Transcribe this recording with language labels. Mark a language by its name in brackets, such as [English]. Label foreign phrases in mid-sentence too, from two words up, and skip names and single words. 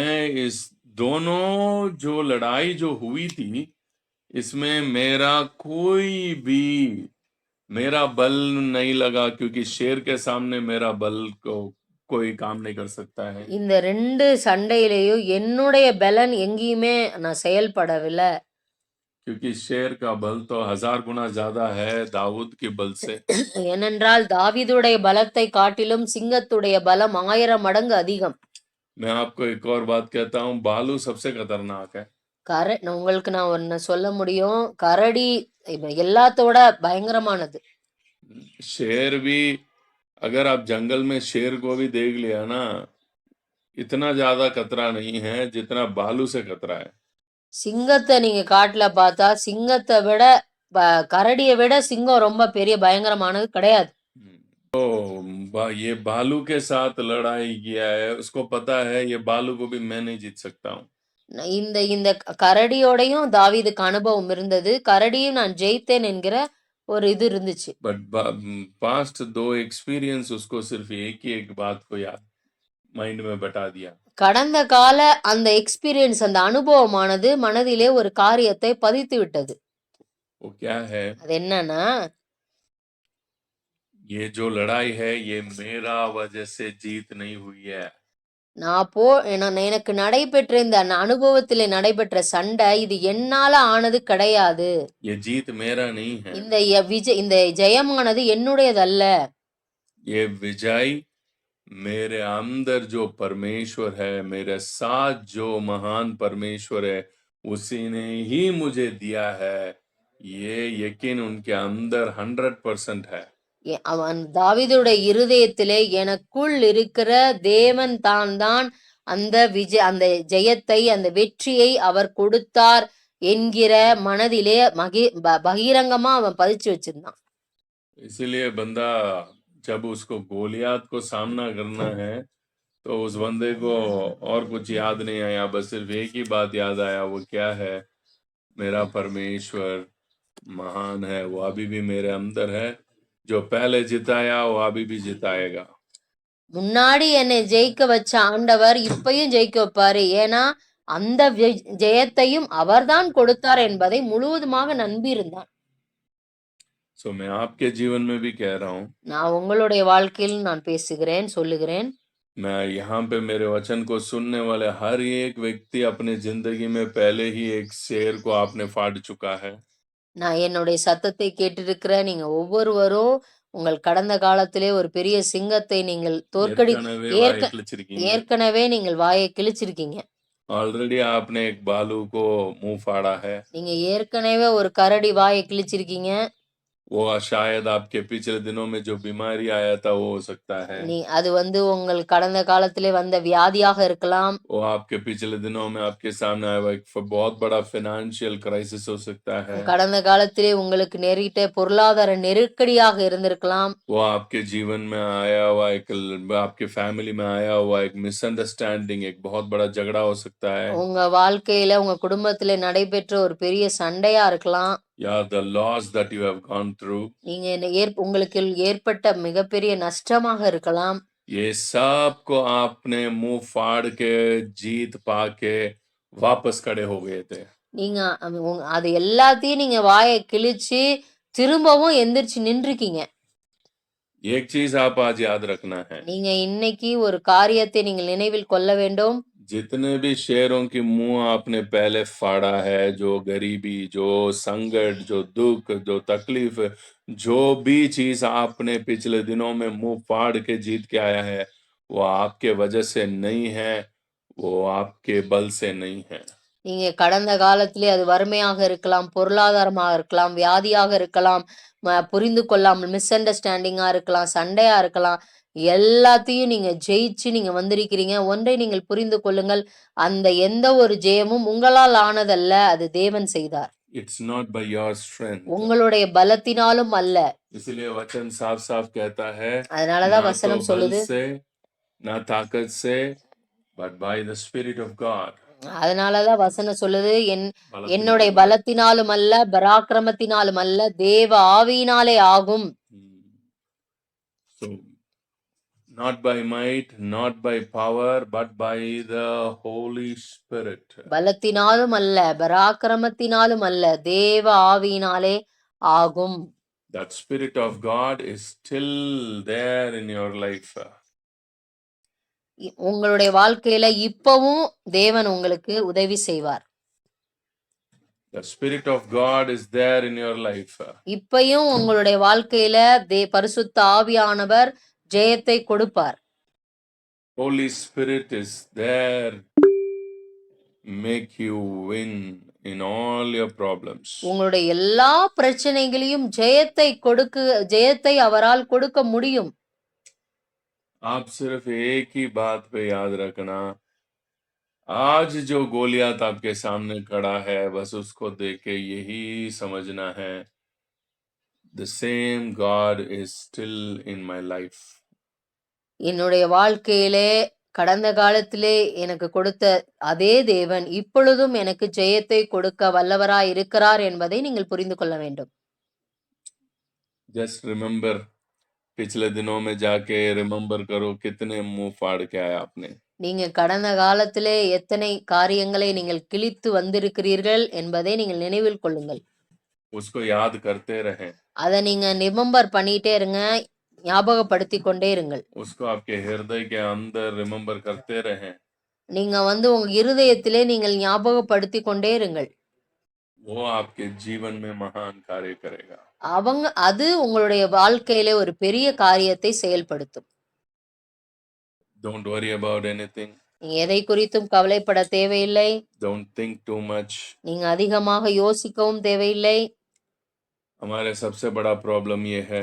[Hindi] इस दोनों जो लड़ाई जो हुई थी, इसमें मेरा कोई भी मेरा बल नहीं लगा, क्योंकि शेर के सामने मेरा बल को कोई काम नहीं कर सकता है। [Tamil] இந்த 2 சண்டையிலேயும் என்னுடைய பலன் எங்கேயுமே நான் செயல்படவில்லை. [Hindi] क्योंकि शेर का बल तो 1000 गुना ज्यादा है दाऊद के बल से। [Tamil] ஏனென்றால் தாவீதுடைய பலத்தை காட்டிலும் சிங்கத்துடைய பலம் 1000 மடங்கு அதிகம். [Hindi] मैं आपको एक और बात कहता हूँ, भालू सबसे खतरनाक है। [Tamil] உங்களுக்கு நான் ஒன்னு சொல்ல முடியும், கரடி எல்லாத்தோட பயங்கரமானது. [Hindi] शेर भी, अगर आप जंगल में शेर को भी देख लिया ना, इतना ज्यादा खतरा नहीं है जितना भालू से खतरा है। [Tamil] சிங்கத்தை நீங்க காட்டுல பார்த்தா சிங்கத்தை விட கரடியை விட சிங்கம் ரொம்ப பெரிய பயங்கரமானது கிடையாது. [Hindi] तो ये भालू के साथ लड़ाई किया है, उसको पता है ये भालू को भी मैं नहीं जीत सकता हूँ। [Tamil] இந்த இந்த கரடியோடையும் தாவீதுக்கு அனுபவம் இருந்தது, கரடியும் நான் ஜெயித்தேன் என்கிற ஒரு இது இருந்துச்சு. [English] But past 2 experience [Hindi] उसको सिर्फ एक ही एक बात को याद माइंड में बता दिया। [Tamil] கடந்த கால அந்த எக்ஸ்பீரியன்ஸ், அந்த அனுபவமானது மனதிலே ஒரு காரியத்தை பதித்து விட்டது. [Hindi] वो क्या है? [Tamil] அது என்னன்னா, [Hindi] ये जो लड़ाई है ये मेरा वजह से जीत नहीं हुई है। [Tamil] எனக்கு நடைபெற்ற இந்த அனுபவத்திலே நடைபெற்ற சண்டை இது என்னால ஆனது கிடையாது. [Hindi] ये जीत मेरा नहीं है। [Tamil] இந்த ஜெயமானது என்னுடையதல்ல. [Hindi] ये विजय मेरे अंदर जो परमेश्वर है, मेरे साथ जो महान परमेश्वर है, उसी ने ही मुझे दिया है। ये यकीन उनके अंदर 100% है। [Tamil] அவன் தாவீதுடைய இருதயத்திலே எனக்குள் இருக்கிற தேவன் தான் அந்த அந்த ஜெயத்தை, அந்த வெற்றியை அவர் கொடுத்தார் என்கிற மனதிலே பகிரங்கமா அவன் பதிச்சு வச்சிருந்தான். [Hindi] इसलिए बंदा जब उसको गोलियात को सामना करना है, तो उस बंदे को और कुछ याद नहीं आया, बस सिर्फ एक ही बात याद आया। वो क्या है? मेरा परमेश्वर महान है, वो अभी भी मेरे अंदर है। जो पहले जिताया वो अभी भी जिताएगा। [Tamil] முன்னாடி என்னை ஜெயிக்க வச்ச ஆண்டவர் இப்பயும் ஜெயிக்க வைப்பாரு. ஏன்னா அந்த ஜெயத்தையும் அவர்தான் கொடுத்தார் என்பதை முழுவதுமாக நம்பியிருந்தான். [Hindi] So मैं आपके जीवन में भी कह रहा हूँ, [Tamil] நான் உங்களுடைய வாழ்க்கையில் நான் பேசுகிறேன், சொல்லுகிறேன். [Hindi] मैं यहाँ पे मेरे वचन को सुनने वाले हर एक व्यक्ति अपने जिंदगी में पहले ही एक शेर को आपने फाड़ चुका है। [Tamil] நான் என்னுடைய சத்தத்தை கேட்டிருக்கிற நீங்க ஒவ்வொருவரும் உங்கள் கடந்த காலத்திலே ஒரு பெரிய சிங்கத்தை நீங்கள் ஏற்கனவே நீங்கள் வாயை கிழிச்சிருக்கீங்க. [Hindi] ऑलरेडी आपने एक भालू को मुंह फाड़ा है। [Tamil] நீங்க ஏற்கனவே ஒரு கரடி வாயை கிழிச்சிருக்கீங்க. [Hindi] वो शायद आपके पिछले दिनों में जो बीमारी आया था वो हो सकता है। [Tamil] அது உங்கள் கடந்த காலத்திலே வந்த வியாதியாக இருக்கலாம். [Hindi] वो आपके पिछले दिनों में आपके सामने आया हुआ एक बहुत बड़ा [English] financial crisis [Hindi] हो सकता है। [Tamil] கடந்த காலத்திலே உங்களுக்கு நேரிட்ட பொருளாதார நெருக்கடியாக இருந்திருக்கலாம். [Hindi] वो आपके जीवन में आया हुआ एक, आपके फैमिली में आया हुआ एक मिसअंडरस्टैंडिंग, एक बहुत बड़ा झगड़ा हो सकता है। [Tamil] உங்க வாழ்க்கையில உங்க குடும்பத்திலே நடைபெற்ற ஒரு பெரிய சண்டையா இருக்கலாம். [English] Yeah, the loss that you have gone through. [Tamil] நீங்க உங்களுக்கு ஏற்பட்ட மிகப்பெரிய நஷ்டமாக இருக்கலாம். [Hindi] ये सब को आपने मुंह फाड़ के जीत पाके वापस खड़े हो गए थे। [Tamil] நீங்க அது எல்லாத்தையும் நீங்க வாயை கிழிச்சு திரும்பவும் எந்திரிச்சு நின்றுக்கீங்க. [Hindi] एक चीज आप आज याद रखना है, [Tamil] நீங்க இன்னைக்கு ஒரு காரியத்தை நீங்கள் நினைவில் கொள்ள வேண்டும். [Hindi] जितने भी शेरों की मुंह आपने पहले फाड़ा है, जो गरीबी, जो संकट, जो दुख, जो तकलीफ, जो भी चीज आपने पिछले दिनों में मुंह फाड़ के जीत के आया है, वो आपके वजह से नहीं है, वो आपके बल से नहीं है। [Tamil] நீங்க கடந்த காலத்திலே அது வறுமையாக இருக்கலாம், பொருளாதாரமாக இருக்கலாம், வியாதியாக இருக்கலாம், புரிந்து கொள்ளாமல் மிஸ் அண்டர்ஸ்டாண்டிங்கா இருக்கலாம், சண்டையா இருக்கலாம், எல்லாத்தையும் நீங்க ஜெயிச்சு நீங்க வந்திருக்கிறீங்க. ஒன்றை நீங்கள் புரிந்து கொள்ளுங்கள், அந்த எந்த ஒரு ஜெயமும் உங்களால் ஆனதல்ல, அது தேவன் செய்தார். [English] It's not by your strength. [Tamil] உங்களுடைய பலத்தினாலும் அல்ல. [Hindi] इसलिए वचन साफ साफ कहता है, [Tamil] அதனாலதான் வசனம் சொல்லுது, [Hindi] ना ताकत से, [English] but by the Spirit of God. [Tamil] அதனாலதான் வசனம் சொல்லுது, என்னுடைய பலத்தினாலும் அல்ல, பராக்கிரமத்தினாலும் அல்ல, தேவ ஆவியினாலே ஆகும். [English] So not by might, not by power, but by the Holy Spirit. [Tamil] பலத்தினாலும் அல்ல, பராக்கிரமத்தினாலும் அல்ல, தேவ ஆவியினாலே ஆகும். [English] That Spirit of God is still there in your life. [Tamil] உங்களுடைய வாழ்க்கையில இப்பவும் தேவன் உங்களுக்கு உதவி செய்வார். [English] The Spirit of God is there in your life. [Tamil] இப்பயும் உங்களுடைய வாழ்க்கையில பரிசுத்த ஆவியானவர் ஜெயத்தை கொடுப்பார். [English] Holy Spirit is there, make you win in all your problems. [Tamil] உங்களுடைய எல்லா பிரச்சனைகளையும் ஜெயத்தை அவரால் கொடுக்க முடியும். [Hindi] आप सिर्फ एक ही बात पे याद रखना, आज जो गोलियात आपके सामने खड़ा है, बस उसको देख के यही समझना है, [English] the same God is still in my life. [Tamil] என்னுடைய வாழ்க்கையிலே கடந்த காலத்திலே எனக்கு கொடுத்த அதே தேவன் இப்பொழுதும் எனக்கு ஜெயத்தை கொடுக்க வல்லவராய் இருக்கிறார் என்பதை நீங்கள் புரிந்து கொள்ள வேண்டும். [English] Just remember, [Hindi] पिछले दिनों में जाके रिमेम्बर करो कितने मुंह फाड़ के आया आपने. [Tamil] நீங்க கடந்த காலத்திலே எத்தனை காரியங்களை நீங்கள் கிழித்து வந்திருக்கிறீர்கள் என்பதை நீங்கள் நினைவில் கொள்ளுங்கள். [Hindi] उसको याद करते रहें. [Tamil] அதை நீங்க ரிமெம்பர் பண்ணிட்டே இருங்க, ஞாபகப்படுத்தி கொண்டே இருங்கள். [Hindi] उसको आपके हृदय के अंदर रिमेम्बर करते रहें. [Tamil] நீங்க உங்க இருதயத்திலே நீங்கள் ஞாபகப்படுத்தி கொண்டே இருங்கள். [Hindi] वो आपके जीवन में महान कार्य करेगा. [Tamil] அது உங்களுடைய வாழ்க்கையிலே ஒரு பெரிய காரியத்தை செயல்படுத்தும். [English] Don't worry about anything. [Tamil] நீங்க எதை குறித்தும் கவலைப்பட தேவையில்லை. [English] Don't think too much. [Tamil] நீங்க அதிகமாக யோசிக்கவும் தேவையில்லை. [Hindi] हमारे सबसे बड़ा प्रॉब्लम ये है,